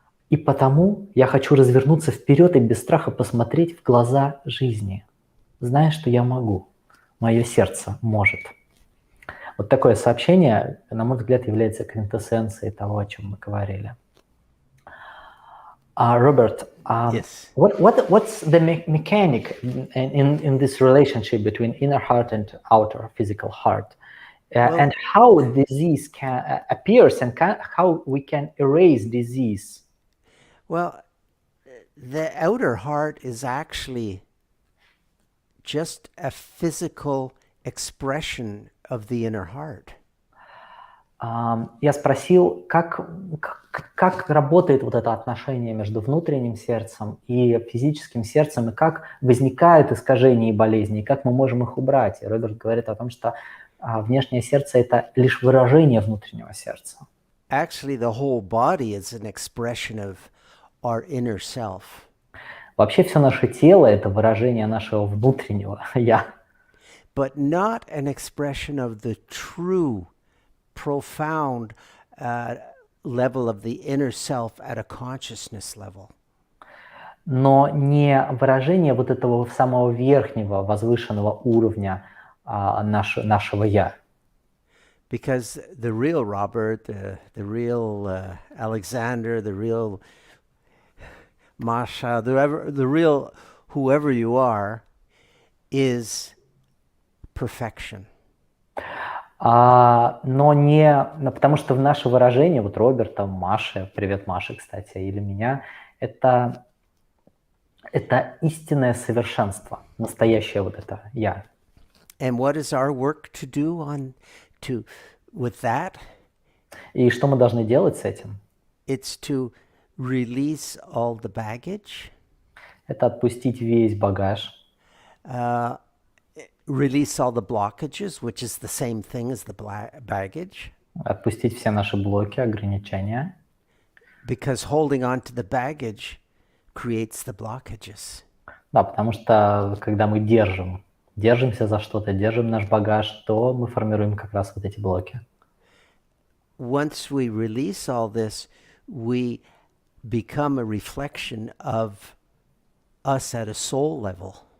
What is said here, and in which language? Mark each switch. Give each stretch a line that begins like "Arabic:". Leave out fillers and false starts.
Russian: И потому я хочу развернуться вперед и без страха посмотреть в глаза жизни, зная, что я могу. Мое сердце может. Вот такое сообщение, на мой взгляд, является квинтэссенцией того, о чем мы говорили. Роберт,
English: Yes. what's the mechanic in this relationship between inner heart and outer physical heart? Well, And how disease can appears and how we can erase disease? well, the outer heart is actually just a physical expression of the inner heart.
Russian: Я спросил, как работает вот это отношение между внутренним сердцем и физическим сердцем, и как возникают искажения и болезни, и как мы можем их убрать. И Роберт говорит о том, что внешнее сердце – это лишь выражение внутреннего сердца.
English: Actually, the whole body is an expression of our inner self.
Russian: Вообще все наше тело – это выражение нашего внутреннего «я».
English: But not an expression of the true, profound level of the inner self at a consciousness level.
Russian: Но не выражение вот этого самого верхнего, возвышенного уровня нашего «я».
English: Because the real Robert, the real Alexander, the real Masha, the real whoever you are, is perfection.
Russian: Но не, потому что в наше выражение, вот Роберта, Маши, привет Маше, кстати, или меня, это истинное совершенство, настоящее вот это «я».
English: And what is our work to do with that?
Russian: И что мы должны делать с этим?
English: It's to release all the baggage.
Russian: Это отпустить весь багаж.
English: Release all the blockages, which is the same thing as the baggage.
Russian: Отпустить все наши блоки, ограничения.
English: Because holding on to the baggage creates the blockages.
Russian: Да, потому что когда мы держимся за что-то, держим наш багаж, то мы формируем как раз вот эти блоки.
English: Once we release all this, we become a reflection of us at a soul level.